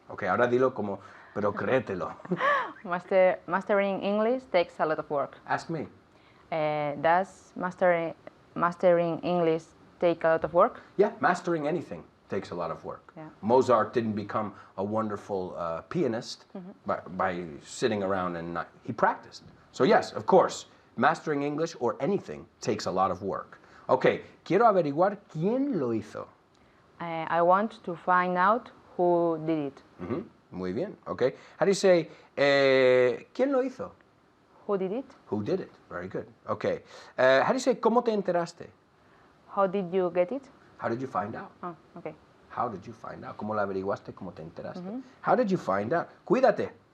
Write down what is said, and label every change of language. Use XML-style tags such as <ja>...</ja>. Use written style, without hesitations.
<es>Ok, ahora dilo como, pero créetelo.</es> <en>Mastering English takes a lot of work. Ask me. Does mastering English take a lot of work? Yeah, mastering anything takes a lot of work. Yeah. Mozart didn't become a wonderful pianist by sitting around and he practiced. So yes, of course, mastering English or anything takes a lot of work.</en> <es>Ok, quiero averiguar quién lo hizo.</es> <en>I want to find out who did it.</en> <es>Muy bien, ok.</es> <en>How do you say,</en> <es>¿quién lo hizo?</es> <en>Who did it? Who did it? Very good. Okay. How do you say,</en> <es>¿cómo te enteraste?</es> <en>How did you get it? How did you find out? Oh, okay. How did you find out?</en> <es>¿Cómo la averiguaste? ¿Cómo te enteraste?</es> <en>How did you find out?</en> <es>Cuídate.</es>